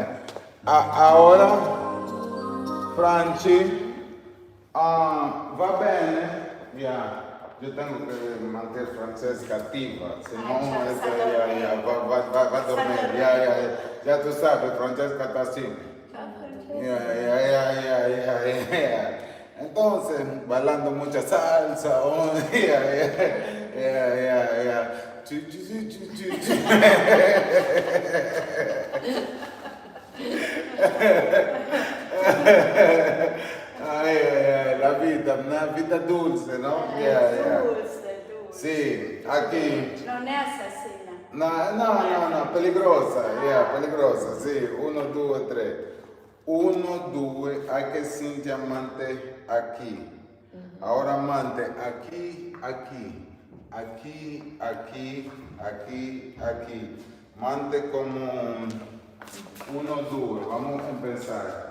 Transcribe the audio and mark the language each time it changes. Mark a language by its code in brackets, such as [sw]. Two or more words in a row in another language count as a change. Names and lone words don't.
[it] Ahora, Franci, va bene. [es] Ya, yo tengo que mantener Francesca activa, si no, va a dormir. Ya tú sabes, Francesca está así. Ya. Entonces, bailando mucha salsa. La vida, una vida dulce, ¿no? Dulce. Sí, aquí. [it] Non è assassina. [es] No, peligrosa, peligrosa, sí. 1, 2, 3. 1, 2, hay que sentir amante aquí. Ahora amante aquí. Mante como 1, 2, vamos a empezar.